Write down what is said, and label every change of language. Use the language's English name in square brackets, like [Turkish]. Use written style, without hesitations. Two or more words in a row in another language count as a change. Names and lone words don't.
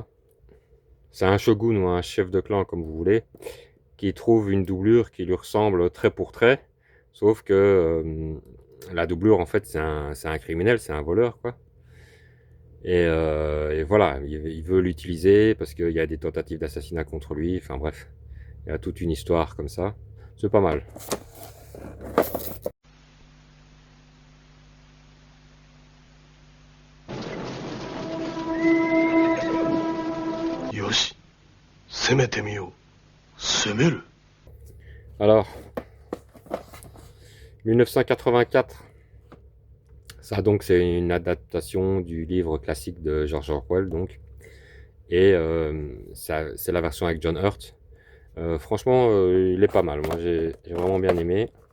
[French] C'est un shogun ou un chef de clan comme vous voulez qui trouve une doublure qui lui ressemble trait pour trait, sauf que la doublure en fait c'est un criminel, c'est un voleur quoi. Et voilà, il veut l'utiliser parce qu'il y a des tentatives d'assassinat contre lui, enfin bref, il y a toute une histoire comme ça, c'est pas mal. [Japanese] Yoshi, 攻めてみよう。攻める? [French] Alors, 1984, ça donc c'est une adaptation du livre classique de George Orwell donc, et c'est la version avec John Hurt. Franchement, il est pas mal, moi j'ai vraiment bien aimé.